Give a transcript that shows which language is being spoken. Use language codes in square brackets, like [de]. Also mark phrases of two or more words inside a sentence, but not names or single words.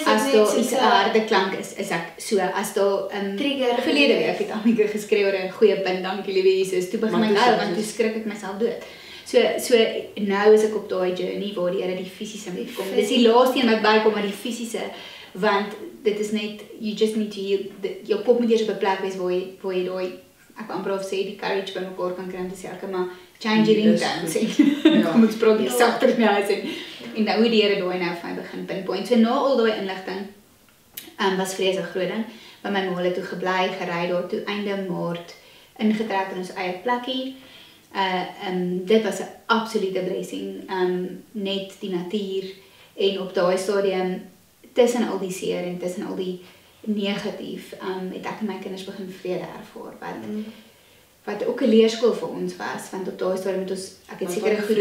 [af] as daar iets harde klank is ek so, as daar trigger. Verlede week het Amika geskree oor 'n goeie punt, dankie liewe Jesus, toe begin my huil, want toe skrik ek myself dood. So nou is ek op daai journey waar die Here die fisiese met kom. Dis die laaste een wat bykom, maar die fisiese, want dit is net, [en] you just need to heal, [af] jou kop moet eers op 'n plek wees waar jy daai, ek amper of sê, die courage by mekaar kan kry om te sê, okay, maar [en] change your ringtones, [af] kom ons praat nie sagter nie, en nou hoe die Here daai nou vir my begin pinpoint. So na al daai inligting, was vreeslik groot ding, by my ma toe gebly, gery daar toe, einde Maart, ingetrek in ons eie plekkie. Dit was 'n absolute blessing, net die natuur, en op daai stadium, tussen al die seer en tussen al die negatief, het ek en my kinders begin vrede ervaar, wat ook 'n leerskool vir ons was, want op daai stadium het ons, ek het seker goed